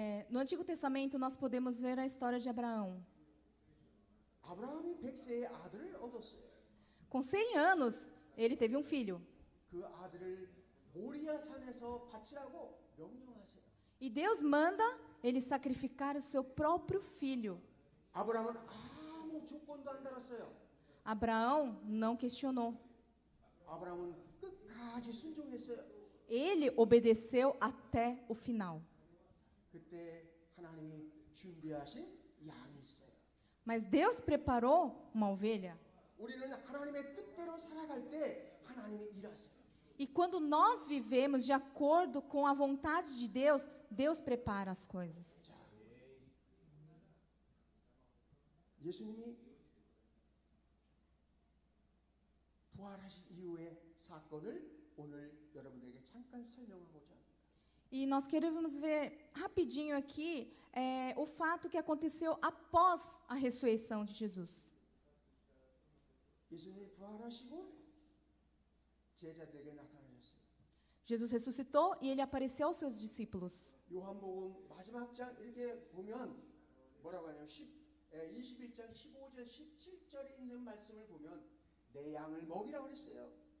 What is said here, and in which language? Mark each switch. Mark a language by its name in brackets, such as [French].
[Portuguese] No Antigo Testamento nós podemos ver a história de Abraão. [Korean] 아브라함이 100세의 아들을 얻었어요. [Portuguese] Com 100 anos, ele teve um filho. [Korean] 그 아들을 모리아 산에서 바치라고 명령하세요. [Portuguese] E Deus manda ele sacrificar o seu próprio filho. [Korean] 아브라함은 아무 조건도 안 달았어요. [Portuguese] Abraão não questionou. [Korean] 아브라함은 끝까지 순종했어요. [Portuguese] Ele obedeceu até o final. [Korean] 그때 하나님이 준비하신 양이 있어요. [Portuguese] Mas Deus preparou uma ovelha. [Korean] 우리는 하나님의 뜻대로 살아갈 때 하나님이 일하세요. [Portuguese] E quando nós vivemos de acordo com a vontade de Deus, Deus prepara as coisas. [Korean] 자, 예수님이 부활하신 이후의 사건을 오늘 여러분들에게 잠깐 설명하고자 합니다. [Portuguese] E nós queremos ver rapidinho aqui o fato que aconteceu após a ressurreição de Jesus. [Korean] 예수님이 부활하시고 제자들에게 나타나셨어요. [Portuguese] Jesus ressuscitou e ele apareceu aos seus discípulos. [Korean] 요한복음 마지막 장 이렇게 보면 뭐라고 하냐면 21장 15절 17절에 있는 말씀을 보면 내 양을 먹이라고 그랬어요.